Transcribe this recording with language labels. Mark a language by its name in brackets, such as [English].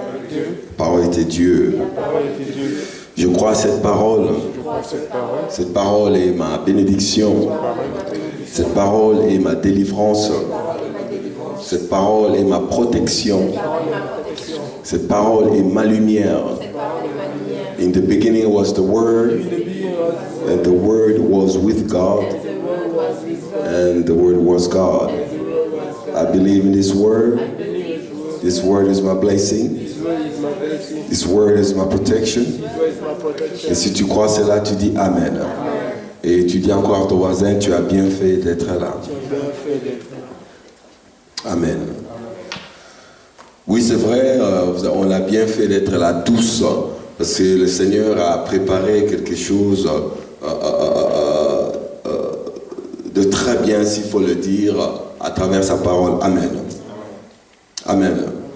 [French] La parole était Dieu. Je crois à cette parole. Cette parole est ma bénédiction. Cette parole est ma délivrance. Cette parole est ma protection. Cette parole est ma lumière. [English] In the beginning was the Word, and the Word was with God, and the Word was God. I believe in this Word. This Word is my blessing. This Word is my protection. [French] Et si tu crois cela, tu dis Amen. Et tu dis encore à ton voisin, tu as bien fait d'être là. Amen. Oui, c'est vrai, on a bien fait d'être là tous, parce que le Seigneur a préparé quelque chose de très bien, s'il faut le dire, à travers sa parole. Amen. Amen.